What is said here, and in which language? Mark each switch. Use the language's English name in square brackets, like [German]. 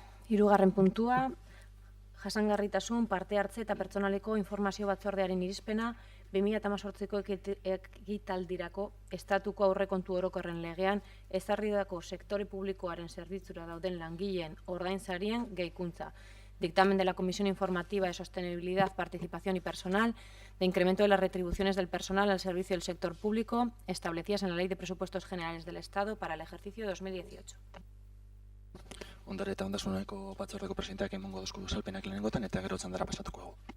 [Basque] Hirugarren puntua, jasangarritasun, parte hartze eta pertsonaleko informazio batzordearen irizpena 2018ko ekitaldirako estatuko aurrekontu orokorren legean ezarritako sektore publikoaren zerbitzura dauden langileen ordainsarien gehikuntza. [Spanish] Dictamen de la Comisión Informativa de Sostenibilidad, Participación y Personal, de incremento de las retribuciones del personal al servicio del sector público establecidas en la Ley de Presupuestos Generales del Estado para el ejercicio 2018. [Basque] Ondare eta ondasuneko batzordeko presidenteak emango dozku salpenak lehenengotan eta gero txandara pasatuko hau.